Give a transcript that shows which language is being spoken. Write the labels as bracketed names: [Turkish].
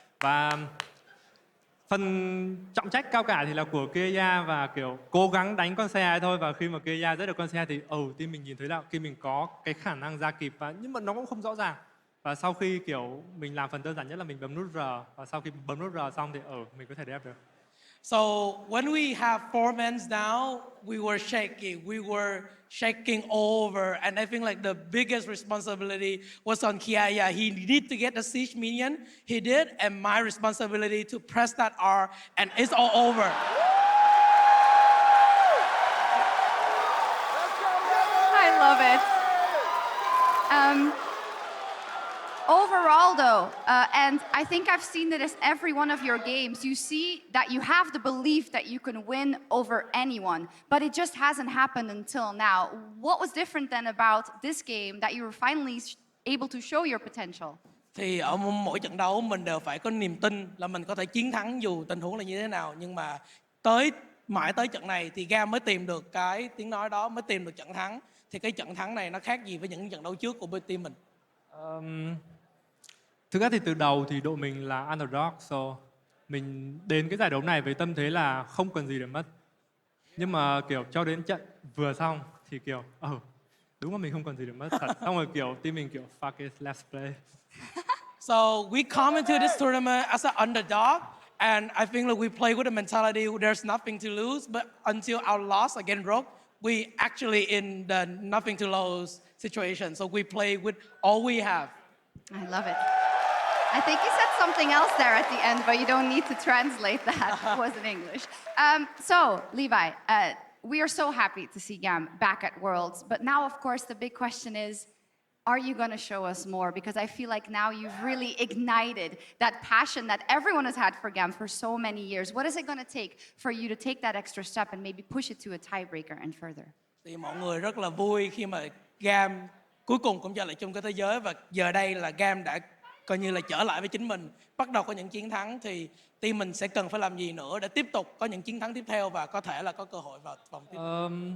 [Vietnamese] Và phần trọng trách cao cả thì là của Kiaya và kiểu cố gắng đánh con xe thôi, và khi mà Kiaya giết được con xe thì team mình nhìn thấy là khi mình có cái khả năng ra kịp, và nhưng mà nó cũng không rõ ràng. Và sau khi kiểu mình làm phần đơn giản nhất là mình bấm nút R, và sau khi bấm nút R xong thì mình có thể đẹp được. [English] So when we have 4 men down, we were shaking all over, and I think like the biggest responsibility was on Kiaya. He needed to get the siege minion, he did, and my responsibility to press that R, and it's all over. it. Overall, though, and I think I've seen it as every one of your games, you see that you have the belief that you can win over anyone, but it just hasn't happened until now. What was different then about this game that you were finally able to show your potential? [Vietnamese] Thì ở mỗi trận đấu mình đều phải có niềm tin là mình có thể chiến thắng dù tình huống là như thế nào. Nhưng mà mãi tới trận này thì GAM mới tìm được cái tiếng nói đó, mới tìm được trận thắng. Thì cái trận thắng này nó khác gì với những trận đấu trước của bên team mình? Thực ra thì từ đầu thì đội mình là underdog, so mình đến cái giải đấu này với tâm thế là không cần gì để mất. Nhưng mà kiểu cho đến trận vừa xong thì kiểu đúng là mình không còn gì để mất thật. Xong rồi kiểu team mình kiểu [English] fuck it, let's play. So we come into this tournament as an underdog, and I think that we play with a mentality there's nothing to lose. But until our loss against Rogue, we actually in the nothing to lose situation. So we play with all we have. I love it. I think you said something else there at the end, but you don't need to translate that. It was in English. So, Levi, we are so happy to see GAM back at Worlds. But now, of course, the big question is, are you going to show us more? Because I feel like now you've really ignited that passion that everyone has had for GAM for so many years. What is it going to take for you to take that extra step and maybe push it to a tiebreaker and further? [Vietnamese] Thì mọi người rất là vui khi mà GAM cuối cùng cũng trở lại chung cái thế giới, và giờ đây là GAM đã coi như là trở lại với chính mình, bắt đầu có những chiến thắng, thì team mình sẽ cần phải làm gì nữa để tiếp tục có những chiến thắng tiếp theo và có thể là có cơ hội vào vòng tiếp theo.